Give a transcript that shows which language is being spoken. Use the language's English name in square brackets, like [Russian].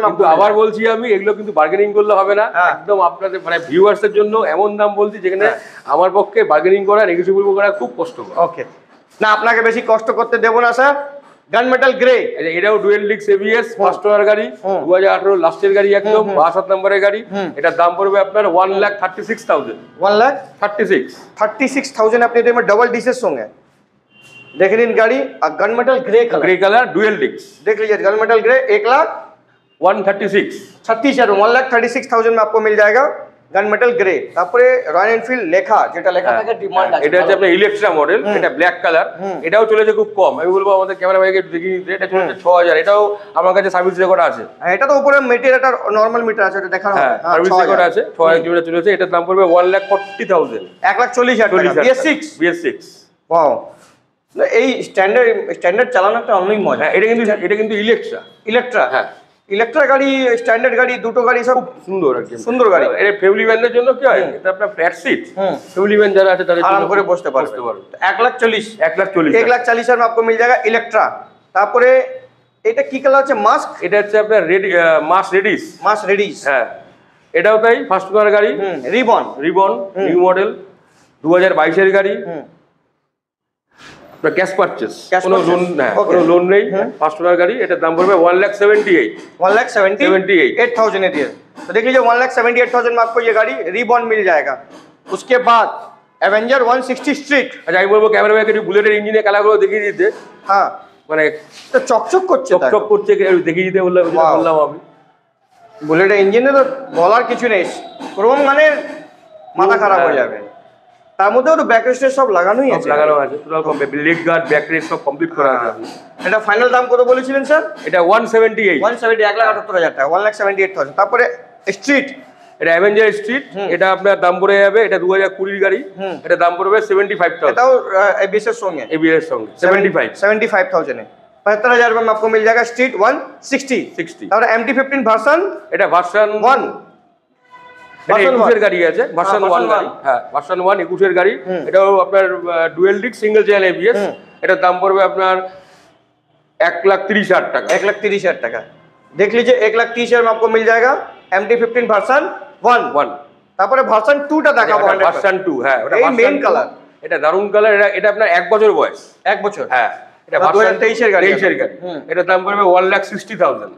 [Bangla] কিন্তু আবার বলছি আমি, এগুলো কিন্তু বার্গেনিং করলে হবে না, একদম আপনাদের মানে ভিউয়ার্সের জন্য এমন দাম বলছি যেখানে আমার পক্ষে বার্গেনিং করা, নেগোশিয়েবল করা খুব কষ্টকর। ওকে, না আপনাকে বেশি কষ্ট করতে দেব না স্যার। গান মেটাল গ্রে, এটাও dual disk ABS first owner গাড়ি, 2018 লাস্টের গাড়ি, একদম 62 নম্বরের গাড়ি। এটার দাম পড়বে আপনার 1,36,000, [Hindi] 1,36,000 अपने में डबल डिसेस होंगे। देख लीजिए गाड़ी gun metal grey colour dual disc, देख लीजिए गन मेटल ग्रे 1,36,000 1,36,000 में आपको मिल जाएगा गन मेटल ग्रे। [Bangla] তারপরে রয়্যাল এনফিল্ড লেখা, যেটা লেখা থাকে ডিমান্ড আছে, এটা হচ্ছে আপনার ইলেকট্রা মডেল, এটা ব্ল্যাক কালার, এটাও চলেছে খুব কম। আমি বলবো আমাদের ক্যামেরা ভাইকে দেখিয়ে দিতে, এটা চলেছে 6,000, এটাও আমার কাছে সার্ভিস রেকর্ড আছে। এটা তো উপরে মিটার, এটা নরমাল মিটার আছে, এটা দেখানো হয়, সার্ভিস রেকর্ড আছে, 6,000 কিলোমিটার চলেছে। এটার দাম পড়বে 1,40,000, 1,40,000 টাকা। BS6 ওয়াও, এই স্ট্যান্ডার্ড চালানো একটা অন্যই মজা। এটা কিন্তু ইলেকট্রা, হ্যাঁ ইলেকট্রা গাড়ি, স্ট্যান্ডার্ড গাড়ি, দুটো গাড়ি সব সুন্দর আর কি, সুন্দর গাড়ি। এটা ফ্যামিলি ম্যানদের জন্য কি হয়, এটা আপনার ফ্ল্যাট সিট, ফ্যামিলি ম্যান যারা আছে তাদের আরাম করে বসতে পারবে। 1,40,000 [Hindi] 1,40,000 में आपको मिल जाएगा इलेक्ट्रा। [Bangla] তারপরে এটা কি কালার আছে? মাস্ক, এটা হচ্ছে আপনার মাস রেডিস, হ্যাঁ এটাও তাই ফার্স্ট ওনার গাড়ি। রিবন নিউ মডেল, 2022 এর গাড়ি, ক্যাশ পারচেজ, কোনো লোন নেই, ফার্স্ট ওনার গাড়ি। এটার দাম পড়বে 1,78,000 দিয়ে। [Hindi] तो देख लीजिए 1,78,000 में आपको ये गाड़ी रिबॉन मिल जाएगा। उसके बाद एवेंजर 160 स्ट्रीट। [Bangla] আচ্ছা আমি বলবো ক্যামেরা ভাইকে বুলেটের ইঞ্জিনের কালারগুলো দেখিয়ে দিতে। হ্যাঁ, মানে চকচক করছে, দেখিয়ে দিতে বললাম আমি। বুলেটের ইঞ্জিনে তো বলার কিছু নেই, ক্রোম মানে মাথা খারাপ হয়ে যাবে। তার মধ্যেও তো ব্যাক রেস্ট সব লাগানোই আছে, লাগানো আছে total leg guard back rest সব কমপ্লিট করা আছে। এটা ফাইনাল দাম কত বলেছিলেন স্যার? এটা 178 1,78,000 টাকা, 1,78,000। তারপরে স্ট্রিট, এটা অ্যাভেঞ্জার স্ট্রিট, এটা আপনার দাম পড়ে যাবে, এটা 2020 গাড়ি, এটা দাম পড়বে 75,000। এটাও এবিএস এর সঙ্গে, एबीएस এর সঙ্গে [Hindi] 75,000 में 75,000 में आपको मिल जाएगा स्ट्रीट 160। और MT-15 वर्जन, [Bangla] এটা ভার্সন 1 এটা 21 এর গাড়ি আছে, ভার্সন 1 গাড়ি, হ্যাঁ ভার্সন 1 21 এর গাড়ি। এটাও আপনার dual disc single channel ABS. এটার দাম পড়বে আপনার 1,30,000 টাকা। 1,30,000 টাকা। [Hindi] देख लीजिए 1,30,000 में आपको मिल जाएगा MT-15 वर्जन 1। [Bangla] তারপরে ভার্সন 2 টা দেখাবো। ভার্সন 2, হ্যাঁ ওটা এই মেইন কালার, এটা দারুন কালার। এটা আপনার 1 বছর বয়স, 1 বছর, হ্যাঁ এটা 2023 এর গাড়ি, 23 এর গাড়ি। এটার দাম পড়বে 1,60,000,